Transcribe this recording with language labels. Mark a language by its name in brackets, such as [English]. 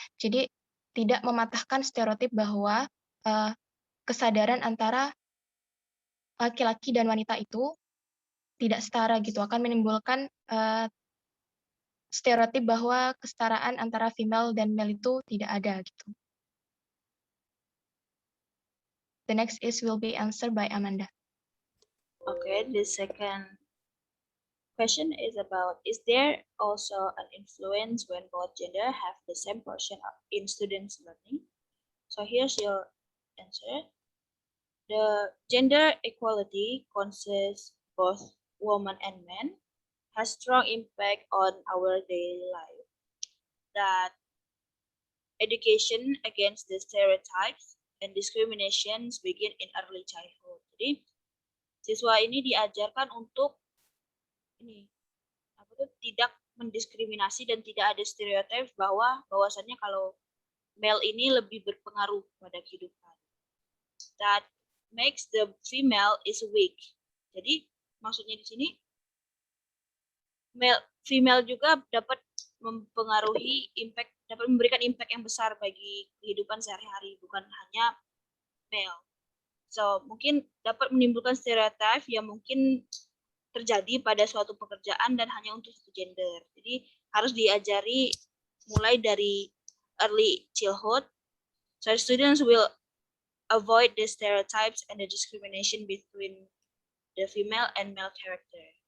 [Indonesian] Jadi tidak mematahkan stereotip bahwa kesadaran antara laki-laki dan wanita itu tidak setara gitu, akan menimbulkan stereotip bahwa kesetaraan antara [English] female dan male [Indonesian] itu tidak ada gitu. [English] The next will be answered by Amanda. Okay, the second question is about, is there also an influence when both gender have the same portion in students' learning? So here's your answer. The gender equality concerns both women and men, has strong impact on our daily life. That education against the stereotypes and discriminations begin in early childhood. [Indonesian] Jadi siswa ini diajarkan untuk tidak mendiskriminasi dan tidak ada stereotip bahwasannya kalau male ini lebih berpengaruh pada kehidupan. [English] That makes the female is weak. [Indonesian] Jadi maksudnya di sini female juga dapat mempengaruhi impact dapat memberikan impact yang besar bagi kehidupan sehari-hari, bukan hanya male. So, mungkin dapat menimbulkan stereotip yang mungkin terjadi pada suatu pekerjaan dan hanya untuk satu gender. Jadi harus diajari mulai dari [English] early childhood, so students will avoid the stereotypes and the discrimination between the female and male character.